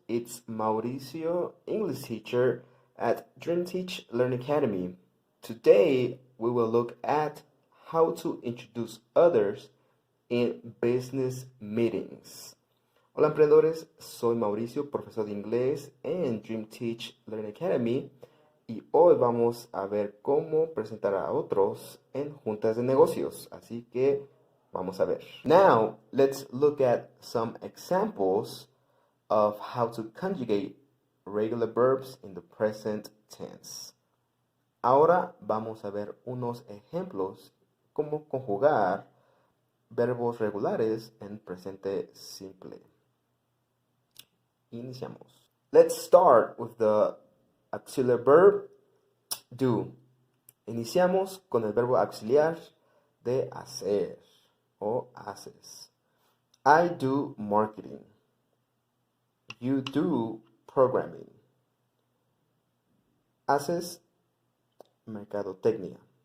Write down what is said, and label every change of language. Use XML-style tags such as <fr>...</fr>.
<en>It's Mauricio, English teacher at Dream Teach Learn Academy. Today, we will look at how to introduce others in business meetings.</en> <es>Hola, emprendedores. Soy Mauricio, profesor de inglés en Dream Teach Learn Academy, y hoy vamos a ver cómo presentar a otros en juntas de negocios. Así que vamos a ver.</es> <en>Now, let's look at some examples of how to conjugate regular verbs in the present tense.</en> <es>Ahora vamos a ver unos ejemplos cómo conjugar verbos regulares en presente simple. Iniciamos.</es> <en>Let's start with the auxiliary verb do.</en> <es>Iniciamos con el verbo auxiliar de hacer o haces.</es> <en>I do marketing. You do programming.</en> <es>Haces mercadotecnia.</es>